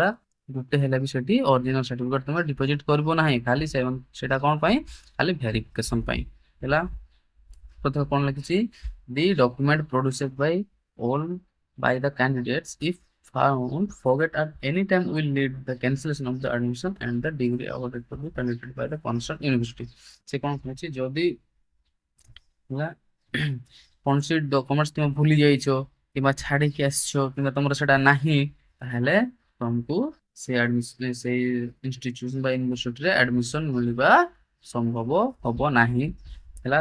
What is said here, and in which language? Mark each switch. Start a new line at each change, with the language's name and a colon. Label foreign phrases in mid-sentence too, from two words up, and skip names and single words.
Odia: ଗୋଟେ ହେଲେ ବି ସେଠି
English: original certificate
Odia: ତମେ ଡିପୋଜିଟ କରିବ ନାହିଁ ଖାଲି ସେଟା କଣ ପାଇଁ ଖାଲି ଭେରିଫିକେସନ ପାଇଁ ହେଲା। ପ୍ରଥମେ କଣ ଲେଖିଛି
English: the document produced by all by the candidates if found forget at any time will lead the cancellation of the admission and the degree awarded to be conducted by the concerned university।
Odia: ସେ କଣ କହିଛି ଯଦି ହେଲା କୌଣସି ଡକୁମେଣ୍ଟସ ତୁମେ ଭୁଲି ଯାଇଛ କିମ୍ବା ଛାଡିକି ଆସିଛ କିମ୍ବା ତମର ସେଟା ନାହିଁ ତାହେଲେ ତମକୁ ସେ ଆଡମିସନ ସେଇ ଇନଷ୍ଟିଟ୍ୟୁସନ ବା ୟୁନିଭର୍ସିଟିରେ ଆଡମିସନ ମିଳିବା ସମ୍ଭବ ହବ ନାହିଁ ହେଲା।